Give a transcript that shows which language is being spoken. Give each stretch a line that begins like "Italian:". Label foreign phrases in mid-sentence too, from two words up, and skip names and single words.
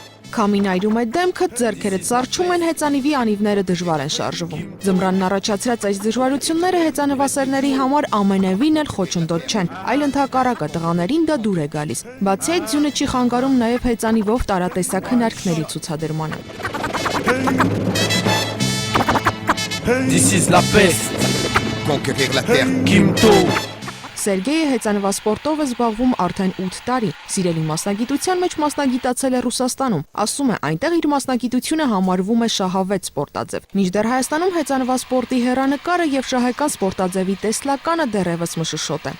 Armenian: Քամին այրում է դեմքը, ձեռքերը սառչում են, հեծանիվի անիվները դժվար են շարժվում։ Ձմռանն առաջացրած այս դժվարությունները հեծանվասերների համար ամենևին էլ խոչընդոտ չեն, այլ ընդհակառակը տղաներին դա դուր է գալիս։ Բացի այդ, ձյունը չի խանգարում նաև հեծանիվով տարատեսակ հնարքների ցուցադրմանը։
English: This is
French: la peste. Conquérir la terre. Kimto.
Armenian: Սերգեյը հեծանվասպորտով է զբաղվում արդեն 8 տարի։ Սիրելի մասնագիտության մեջ մասնագիտացել է Ռուսաստանում։ Ասում է, այնտեղ իր մասնագիտությունը համարվում է շահավետ սպորտաձև։ Մինչդեռ Հայաստանում հեծանվասպորտի հեռանկարը եւ շահեկան սպորտաձևի տեսլականը դեռևս մշուշոտ է։